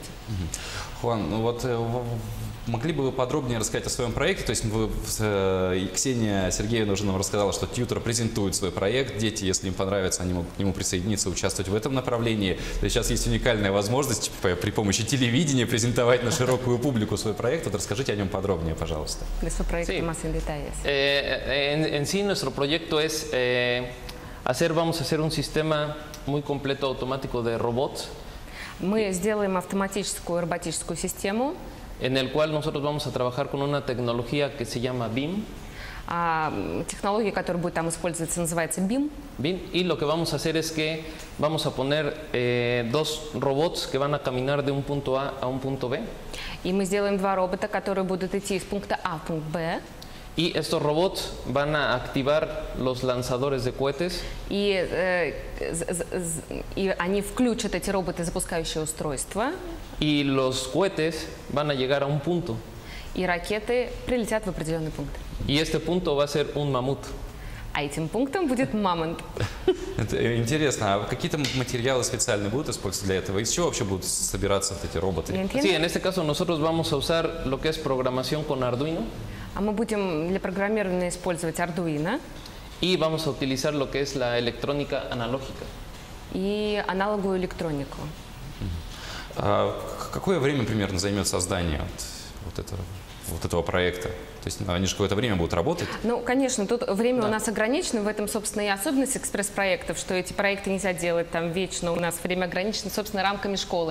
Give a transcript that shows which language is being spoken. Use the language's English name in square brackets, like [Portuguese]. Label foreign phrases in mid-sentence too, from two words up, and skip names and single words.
[Russian] Хуан, ну вот могли бы вы подробнее рассказать о своем проекте? То есть Ксения Сергеевна уже нам рассказала, что тьютер презентует свой проект. Дети, если им понравится, они могут к нему присоединиться, участвовать в этом направлении. То есть сейчас есть уникальная возможность при помощи телевидения презентовать на широкую публику свой проект. Вот расскажите о нем подробнее, пожалуйста. [Spanish] De su proyecto más en detalles. En sí, nuestro proyecto es vamos a hacer un sistema muy completo automático de robots, [Russian] Мы сделаем автоматическую роботическую систему, [Spanish] en el cual nosotros vamos a trabajar con una tecnología que se llama BIM. [Russian] Технология, которая будет там использоваться, называется BIM. [Spanish] Y lo que vamos a hacer es que vamos a poner dos robots que van a caminar de un punto A a un punto B. [Russian] И мы сделаем два робота, которые будут идти из пункта А в пункт Б. [Spanish] Y estos robots van a activar los lanzadores de cohetes. [Russian] И они включат эти роботы, запускающие устройства. [Spanish] Y los cohetes van a llegar a un punto. [Russian] И ракеты прилетят в определенный пункт. [Spanish] Y este punto va a ser un mamut. [Russian] А этим пунктом будет мамонт. Это интересно, а какие-то материалы специальные будут использоваться для этого? Из чего вообще будут собираться вот эти роботы? [Spanish] Sí, en este caso nosotros vamos a usar lo que es programación con Arduino. [Russian] А мы будем для программирования использовать Arduino. [Spanish] Y vamos a utilizar lo que es la electrónica analógica. [Russian] И аналоговую электронику. Какое время примерно займет создание вот этого проекта? То есть они же какое-то время будут работать? Ну, конечно, тут время у нас ограничено, в этом, собственно, и особенность экспресс-проектов, что эти проекты нельзя делать там вечно, у нас время ограничено, собственно, рамками школы.